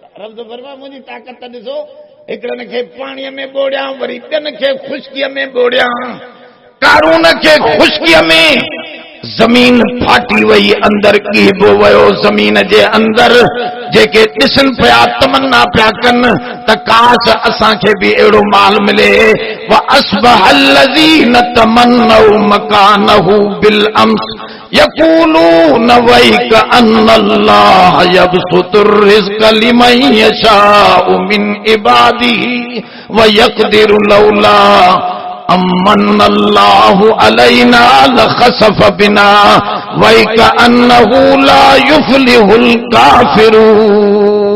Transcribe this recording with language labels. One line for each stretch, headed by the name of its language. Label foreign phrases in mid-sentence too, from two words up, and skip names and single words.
Sindhi: रब तो फरमाए मुंहिंजी ताक़त ॾिसो, हिकिड़नि खे पाणीअ में ॿोड़ियां, वरी ॿियनि खे ख़ुश्कीअ में ॿोड़ियां। कारून खे ख़ुश्कीअ में ज़मीन फाटी वई, अंदर कीबो वियो। ज़मीन जे अंदर जेके ॾिसनि पिया तमन्ना पिया कनि त काश असांखे बि अहिड़ो माल मिले।
Arabic: و أصبح الذين تمنوا مكانه بالأمس يقولون ويك أن الله يبسط الرزق لمن يشاء من عباده و يقدر لولا أن من الله علينا لخسف بنا ويك أنه لا يفلح الكافرون.